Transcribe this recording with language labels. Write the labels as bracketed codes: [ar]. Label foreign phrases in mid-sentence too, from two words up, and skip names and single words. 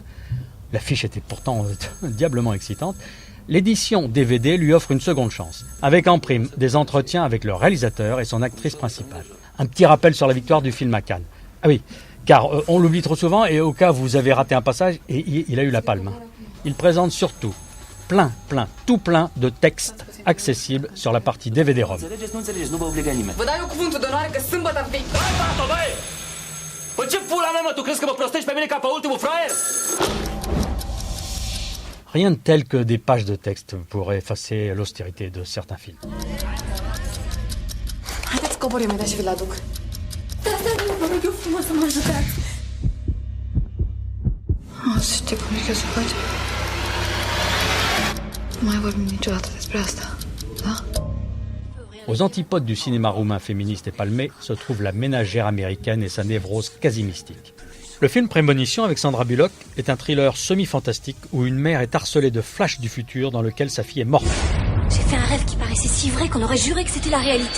[fr] L'affiche était pourtant diablement excitante. L'édition DVD lui offre une seconde chance, avec en prime des entretiens avec le réalisateur et son actrice principale. Un petit rappel sur la victoire du film à Cannes. Ah oui, car on l'oublie trop souvent et au cas où vous avez raté un passage, et il a eu la palme. Il présente surtout tout plein de textes accessibles sur la partie DVD-ROM. [ro] Vă dai eu cuvântul de onoare că sâmbătă vii. Păi ce pula mea, mă, tu crezi că mă prostești pe mine ca pe ultimul fraier? [fr] Rien de tel que des pages de texte pour effacer l'austérité de certains films. [ro] Haideți cobor imediat și vi-l aduc. Da, vă rog eu frumos să mă ajutați. O să știi cum e să faci. Nu mai vorbim niciodată despre asta, da? [fr] Aux antipodes du cinéma roumain féministe et palmé se trouve la ménagère américaine et sa névrose quasi mystique. Le film Prémonition avec Sandra Bullock est un thriller semi-fantastique où une mère est harcelée de flashs du futur dans lequel sa fille est morte. J'ai fait un rêve qui paraissait si vrai qu'on aurait juré que c'était la réalité.